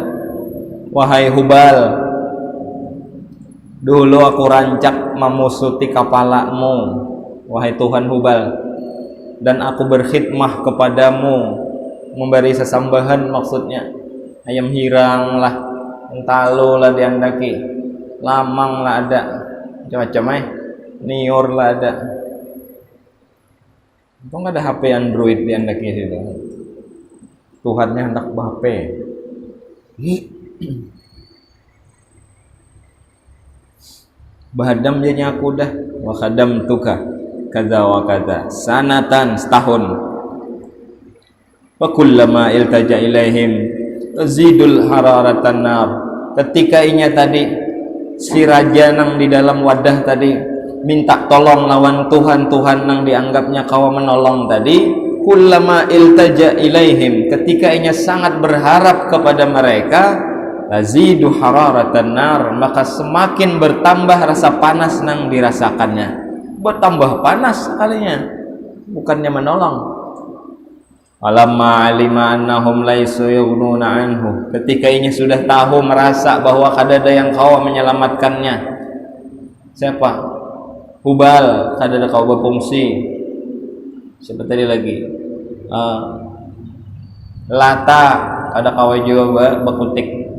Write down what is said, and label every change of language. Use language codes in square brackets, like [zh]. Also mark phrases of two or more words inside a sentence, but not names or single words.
[bjn] Wahai Hubal, dulu aku rancak memusuti kepalamu, wahai Tuhan Hubal, dan aku berkhidmah kepadamu, memberi sesambahan, maksudnya ayam hirang lah, entalo lah diandaki, lamang lah ada, macam-macam nior lah ada. Itu nggak ada HP Android diandaki situ. Tuhannya hendak HP. Bahadam jadinya aku dah, [ar] وخدمتك كذا وكذا سنة, setahun. وكلما التجأ إليهم زيد حرارة النار. [bjn] Ketika inya tadi si raja nang di dalam wadah tadi minta tolong lawan Tuhan nang dianggapnya kawa menolong tadi, [ar] كلما التجأ إليهم, [bjn] ketika inya sangat berharap kepada mereka, [ar] لزيد حرارة النار, [bjn] maka semakin bertambah rasa panas nang dirasakannya. Bertambah panas kalinya, bukannya menolong. [ar] ألما علم أنهم ليسوا يغنون عنه, [bjn] ketika ini sudah tahu, merasa bahwa kadada yang kau menyelamatkannya. Siapa? Hubal, kadada kau berfungsi. Siapa tadi lagi? Lata, kada kau juga berkutik.